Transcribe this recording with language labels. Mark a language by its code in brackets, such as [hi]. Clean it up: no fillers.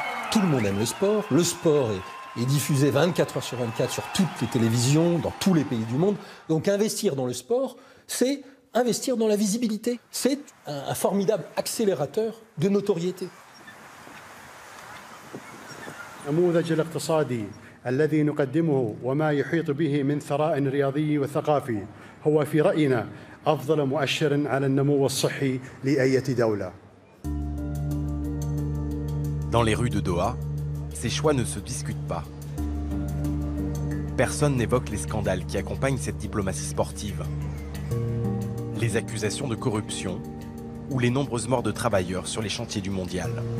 [fr] Tout le monde aime le sport. Le sport est diffusé 24 heures sur 24 sur toutes les télévisions, dans tous les pays du monde. Donc investir dans le sport, c'est investir dans la visibilité. C'est un formidable accélérateur de notoriété. [ar] النموذج الاقتصادي الذي نقدمه وما يحيط به من ثراء رياضي وثقافي هو في رأينا أفضل مؤشر على النمو الصحي لأية دولة. [fr] Dans les rues de Doha, ces choix ne se discutent pas. Personne n'évoque les scandales qui accompagnent cette diplomatie sportive. Les accusations de corruption ou les nombreuses morts de travailleurs sur les chantiers du mondial.